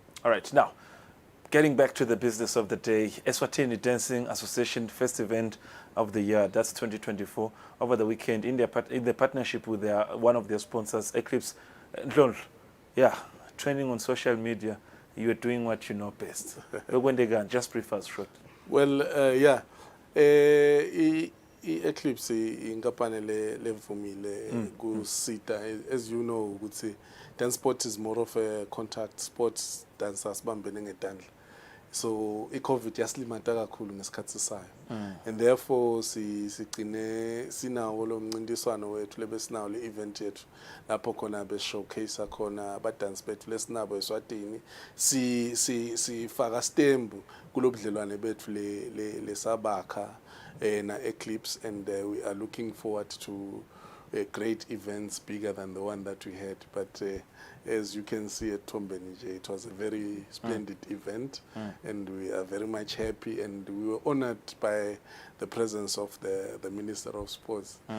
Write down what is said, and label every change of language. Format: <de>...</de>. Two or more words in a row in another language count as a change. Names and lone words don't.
<en>All right, now, Getting back to the business of the day, Eswatini Dancing Association first event of the year, that's 2024, over the weekend in the partnership with one of their sponsors, Eclipse. Yeah, trending on social media, you are doing what you know best. But when they can, just brief us short. Well, yeah.</en> <ss>Eclipse inkampani levumile kusita,</ss> <en>as you know, ukuthi dance sport is more of a contact sport, dancers</en> <ss>bambene ngetandla. So i-COVID yasilimata kakhulu ngesikhathi sayo,</ss> <en>and therefore</en> <ss>sigcine sinawo lo mncintiswano wethu lebesinawo le event yethu lapho khona be showcase khona abadance bethu lesinabo Eswatini, sifaka stembu kulobudlelwane bethu lesabakha na Eclipse,</ss> <en>and we are looking forward to great events bigger than the one that we had. But as you can see at Tombeni, it was a very splendid event, and we are very much happy, and we were honored by the presence of the Minister of Sports.</en>